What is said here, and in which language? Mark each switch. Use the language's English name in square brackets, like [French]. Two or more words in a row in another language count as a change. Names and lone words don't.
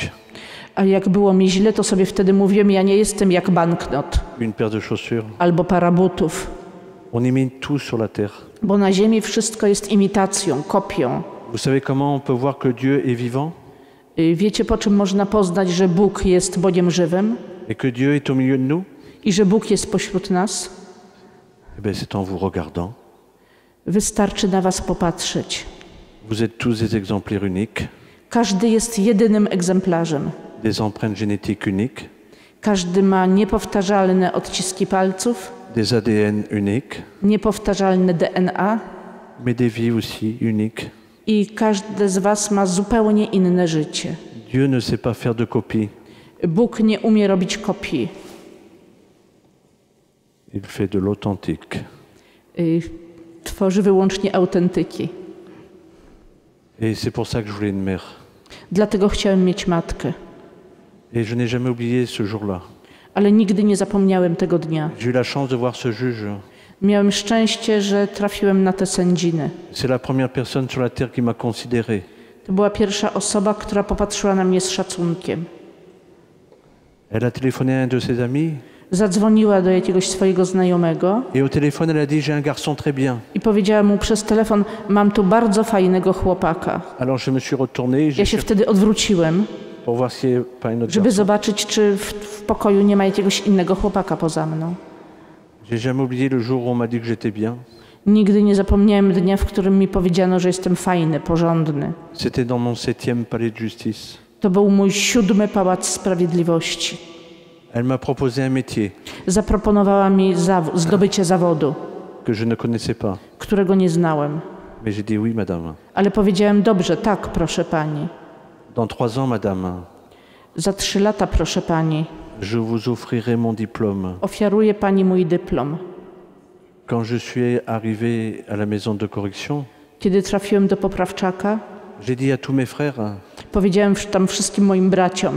[Polish] A jak było mi źle, to sobie wtedy mówiłem, ja nie jestem jak banknot [French] une paire de chaussures. [Polish] albo para butów, [French] On imite tout sur la terre. [Polish] bo na ziemi wszystko jest imitacją, kopią. [French] Vous savez comment on peut voir que Dieu est vivant [Polish] Wiecie, po czym można poznać, że Bóg jest Bogiem żywym [French] et que Dieu est au milieu de nous? [Polish] i że Bóg jest pośród nas? [French] Eh bien, c'est en vous regardant. [Polish] Wystarczy na was popatrzeć. [French] Vous êtes tous des exemplaires uniques, [Polish] Każdy jest jedynym egzemplarzem. [French] des empreintes génétiques uniques. [Polish] Każdy ma niepowtarzalne odciski palców [French] des ADN uniques, [Polish] niepowtarzalne DNA [French] mais des vies aussi uniques. [Polish] i każdy z was ma zupełnie inne życie. [French] Dieu ne sait pas faire de copie, [Polish] Bóg nie umie robić kopii. [French] il fait de l'authentique. [Polish] Tworzy wyłącznie autentyki. [French] Et c'est pour ça que je voulais une mère. [Polish] Dlatego chciałem mieć matkę. [French] Et je n'ai jamais oublié ce jour-là. [Polish] Ale nigdy nie zapomniałem tego dnia. [French] J'ai eu la chance de voir ce juge. [Polish] Miałem szczęście, że trafiłem na tę sędzinę. [French] C'est la première personne sur la terre qui m'a considéré. [Polish] To była pierwsza osoba, która popatrzyła na mnie z szacunkiem. [French] Elle a téléphoné à un de ses amis [Polish] Zadzwoniła do jakiegoś swojego znajomego [French] et au téléphone elle a dit j'ai un garçon très bien. [Polish] i powiedziała mu przez telefon: mam tu bardzo fajnego chłopaka. [French] Alors je me suis retourné [Polish] Ja się wtedy odwróciłem, [French] pour voir s'il n'y avait pas un autre [Polish] żeby [French] garçon. [Polish] zobaczyć, czy w pokoju nie ma jakiegoś innego chłopaka poza mną. [French] J'ai jamais oublié le jour où on m'a dit que j'étais bien. [Polish] Nigdy nie zapomniałem dnia, w którym mi powiedziano, że jestem fajny, porządny. [French] C'était dans mon 7e palais de justice. [Polish] To był mój 7. Pałac Sprawiedliwości. [French] Elle m'a proposé un métier [Polish] Zaproponowała mi zdobycie zawodu, [French] que je ne connaissais pas. [Polish] którego nie znałem. [French] Mais j'ai dit oui, madame. [Polish] Ale powiedziałem: dobrze, tak, proszę pani. [French] Dans 3 ans, madame, [Polish] Za 3 lata, proszę pani, [French] je vous offrirai mon diplôme. [Polish] ofiaruję pani mój dyplom. [French] Quand je suis arrivé à la maison de correction, [Polish] Kiedy trafiłem do poprawczaka, [French] j'ai dit à tous mes frères, [Polish] powiedziałem tam wszystkim moim braciom: